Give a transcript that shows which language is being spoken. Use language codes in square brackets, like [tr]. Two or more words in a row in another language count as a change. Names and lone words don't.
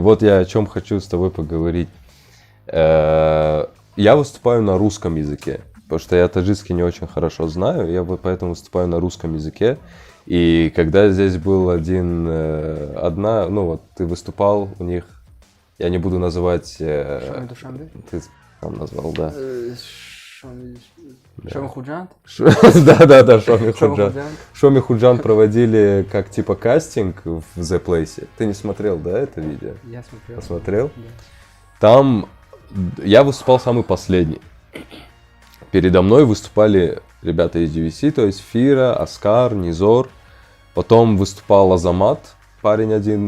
[ru] Вот я о чем хочу с тобой поговорить. Я выступаю на русском языке, потому что я таджикский не очень хорошо знаю, я вот поэтому выступаю на русском языке. И когда здесь был ну вот ты выступал у них, я не буду называть... Шоми Душанбе? Ты там назвал, да. Шоми Худжант? Да, Шоми Шоми Худжан. Худжант. Шоми Худжан проводили как типа кастинг в The Place. Ты не смотрел, да, это видео? Я смотрел. Посмотрел? Да. Там я выступал самый последний. Передо мной выступали ребята из DVC, то есть Фира, Оскар, Низор. Потом выступал Азамат, парень один.